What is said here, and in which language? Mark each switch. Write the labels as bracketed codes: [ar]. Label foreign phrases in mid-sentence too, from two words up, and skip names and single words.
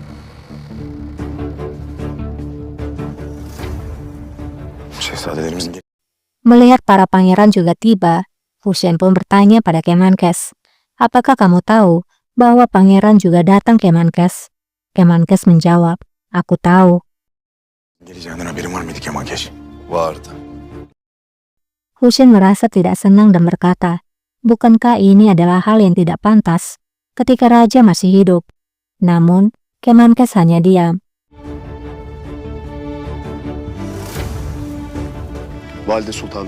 [tr] Şehzadelerimizin [id] Melihat para pangeran juga tiba, Husain pun bertanya pada Kemenkes, apakah kamu tahu bahwa pangeran juga datang Kemenkes? Kemenkes menjawab, aku tahu. [tr] geleceğinden haberin var mıydı Kemankeş? Vardı. [id] Husain merasa tidak senang dan berkata, bukankah ini adalah hal yang tidak pantas ketika raja masih hidup? Namun, Kemenkes hanya diam. [tr] Valide Sultanım.